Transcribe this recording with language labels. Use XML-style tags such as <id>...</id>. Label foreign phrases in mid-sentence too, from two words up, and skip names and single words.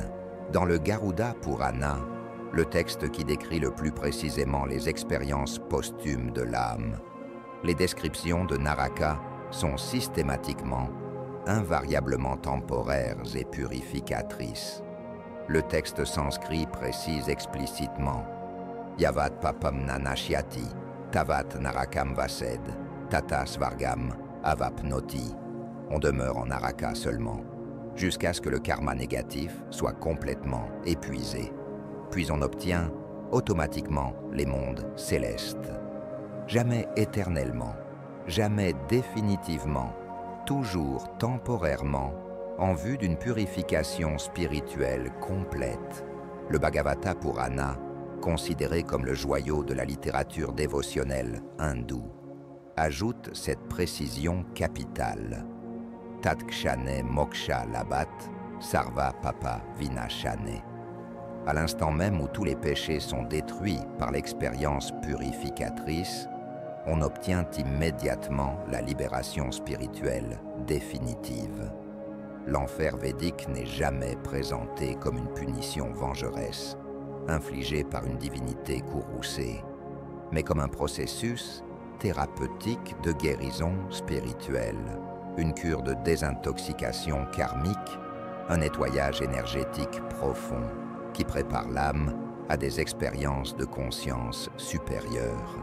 <fr>Dans le Garuda Purana, le texte qui décrit le plus précisément les expériences posthumes de l'âme, les descriptions de Naraka sont systématiquement, invariablement temporaires et purificatrices. Le texte sanskrit précise explicitement «</fr> <sa>यावत् पापं नश्यति तावत् नरकं वसेत् ततः स्वर्गम् अवाप्नोति</sa> <fr>» On demeure en Naraka seulement, jusqu'à ce que le karma négatif soit complètement épuisé. Puis on obtient automatiquement les mondes célestes. Jamais éternellement, jamais définitivement, toujours temporairement, en vue d'une purification spirituelle complète. Le Bhagavata Purana, considéré comme le joyau de la littérature dévotionnelle hindoue, ajoute cette précision capitale.</fr> <sa>तत्क्षणे मोक्ष लभत् सर्व पाप विनाशने.</sa> <fr>À l'instant même où tous les péchés sont détruits par l'expérience purificatrice, on obtient immédiatement la libération spirituelle définitive. L'enfer védique n'est jamais présenté comme une punition vengeresse, infligée par une divinité courroucée, mais comme un processus thérapeutique de guérison spirituelle, une cure de désintoxication karmique, un nettoyage énergétique profond qui prépare l'âme à des expériences de conscience supérieures.</fr>